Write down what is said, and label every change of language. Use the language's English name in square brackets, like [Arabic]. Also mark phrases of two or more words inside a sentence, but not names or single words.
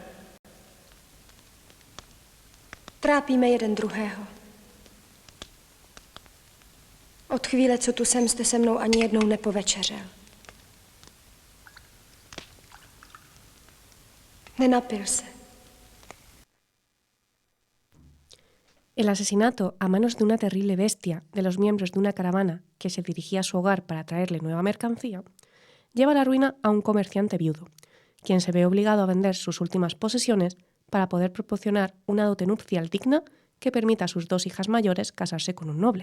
[Czech] Trápíme jeden druhého. Od chvíle, co tu jsem, jste se mnou ani jednou nepovečeřel. Nenapil se. [Spanish] El asesinato a manos de una terrible bestia de los miembros de una caravana que se dirigía a su hogar para traerle nueva mercancía, lleva a la ruina a un comerciante viudo, quien se ve obligado a vender sus últimas posesiones para poder proporcionar una dote nupcial digna que permita a sus dos hijas mayores casarse con un noble.